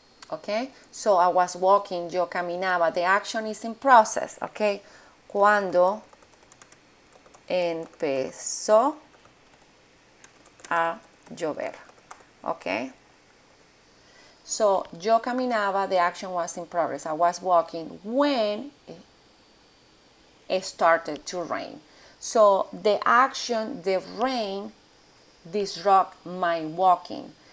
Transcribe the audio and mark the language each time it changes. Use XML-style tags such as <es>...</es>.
<en>Okay, so I was walking,</en> <es>yo caminaba.</es> <en>The action is in process.</en> <es>Okay, cuando empezó a llover.</es> <en>Okay, so</en> <es>yo caminaba,</es> <en>the action was in progress. I was walking when it started to rain. So the action, the rain, disrupt my walking.</en>